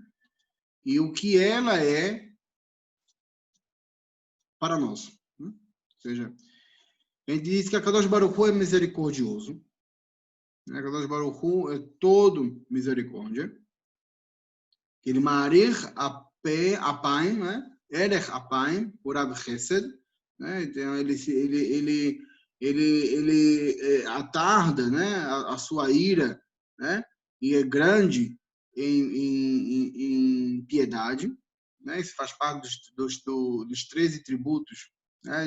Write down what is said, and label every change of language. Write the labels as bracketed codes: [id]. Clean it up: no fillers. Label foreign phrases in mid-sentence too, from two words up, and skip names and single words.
[pt] E o que ela é para nós. Né? Ou seja, a gente diz que a Kadosh Baruch Hu é misericordioso. A Kadosh Baruch Hu é todo misericórdia. Ele [he] מריר אפיים, [pt] né? [he] ארך אפיים ורב חסד. [pt] Né? Então, ele atarda, né? a sua ira, né? E é grande em piedade. Né? Isso faz parte dos 13 tributos, né?